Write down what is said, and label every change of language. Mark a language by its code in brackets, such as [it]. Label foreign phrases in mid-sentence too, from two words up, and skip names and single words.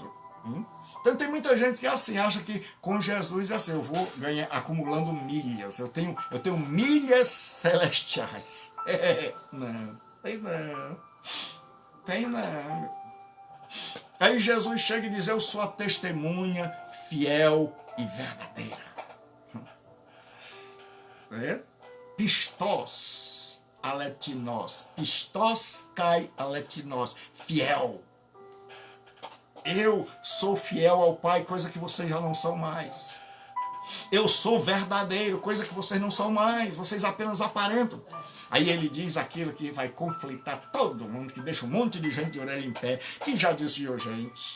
[pt] Então tem muita gente que é assim, acha que com Jesus é assim, eu vou ganhar acumulando milhas, eu tenho milhas celestiais. Não, tem não. Aí Jesus chega e diz, eu sou a testemunha fiel e verdadeira. [el] πιστός αληθινός, πιστός και αληθινός, [pt] fiel. Eu sou fiel ao Pai, coisa que vocês já não são mais. Eu sou verdadeiro, coisa que vocês não são mais, vocês apenas aparentam. Aí ele diz aquilo que vai conflitar todo mundo, que deixa um monte de gente de orelha em pé, que já desviou gente.